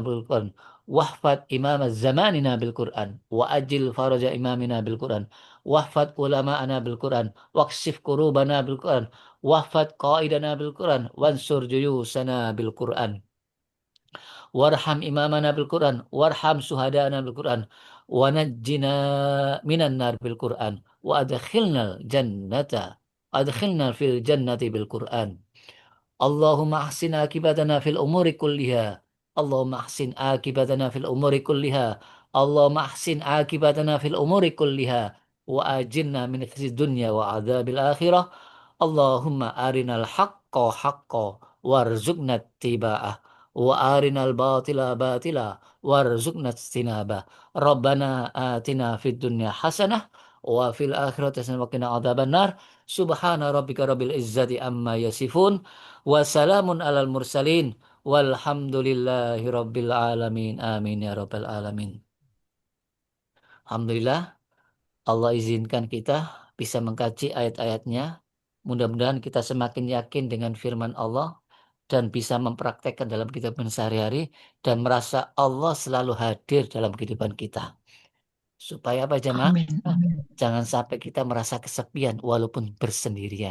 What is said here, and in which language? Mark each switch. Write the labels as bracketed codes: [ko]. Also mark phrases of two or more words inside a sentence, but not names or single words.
[ar] بالقرآن واحفظ إمام زماننا بالقرآن وعجل فرج إمامنا بالقرآن واحفظ علماءنا بالقرآن واكشف كروبنا بالقرآن واحفظ قائدنا بالقرآن وانصر جيوشنا بالقرآن وارحم إمامنا بالقرآن وارحم شهداءنا بالقرآن ونجنا من النار بالقرآن وأدخلنا في الجنة بالقرآن. اللهم أحسن عاقبتنا في الأمور كلها. اللهم أحسن عاقبتنا في الأمور كلها. اللهم أحسن عاقبتنا في الأمور كلها. وأجرنا من خزي الدنيا وعذاب الآخرة. اللهم أرنا الحق حقا وارزقنا اتباعه. وأرنا الباطل باطلا وارزقنا اجتنابه. ربنا آتنا في الدنيا حسنة وفي الآخرة حسنة وقنا عذاب النار. سبحان ربك رب العزة عما يصفون. والسلام على المرسلين والحمد لله رب العالمين. آمين يا رب العالمين. [id] Alhamdulillah Allah izinkan kita bisa mengkaji ayat-ayatnya. Mudah-mudahan kita semakin yakin dengan firman Allah dan bisa mempraktekkan dalam kehidupan sehari-hari dan merasa Allah selalu hadir dalam kehidupan kita. Supaya apa jemaah? Jangan sampai kita merasa kesepian walaupun bersendirian.